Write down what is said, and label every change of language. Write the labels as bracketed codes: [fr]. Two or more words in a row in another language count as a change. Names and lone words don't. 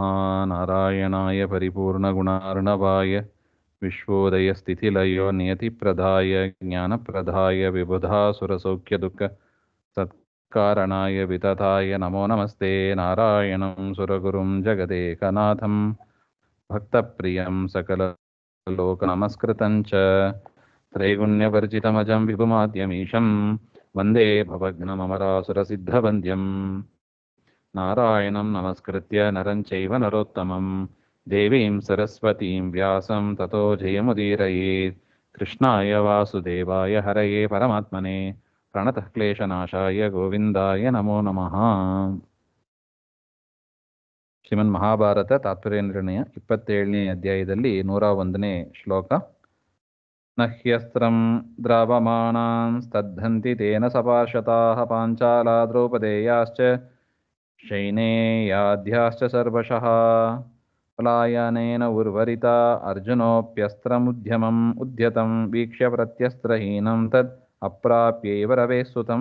[sa] नारायणाय परिपूर्णगुणार्णवाय विश्वोदयस्थितिलयो नियतिप्रदाय ज्ञानप्रदाय विबुधासुरसौख्यदुःख सत्कारणाय वितताय नमो नमस्ते. नारायणं सुरगुरुं जगदेकनाथं भक्तप्रियं सकललोकनमस्कृतं च त्रैगुण्यवर्जितमजं विभुमाद्यमीशं वन्दे भवघ्नमरासुरसिद्धवन्द्यं. नारायणं नमस्कृत्य नरं चैव नरोत्तमं देवीं सरस्वतीं व्यासं ततो जयमुदीरयेत्. कृष्णाय वासुदेवाय हरये परमात्मने प्रणतः क्लेशनाशाय गोविन्दाय नमो नमः. [kn] ಶ್ರೀಮನ್ ಮಹಾಭಾರತ ತಾತ್ಪರ್ಯ ನಿರ್ಣಯ 27ನೇ ಅಧ್ಯಾಯದಲ್ಲಿ 101ನೇ ಶ್ಲೋಕ. [sa] न ह्यस्त्रं द्रावमाणां स्तद्धन्ति तेन सपार्षताः पाञ्चाला द्रौपदेयाश्च शैनेयाध्याश्च सर्वशः पलायनेन उर्वरिता अर्जुनोप्यस्त्रमुद्यमं उद्यतं वीक्ष्य प्रत्यस्त्रहीनं तद् अप्राप्यैव रवे सुतं.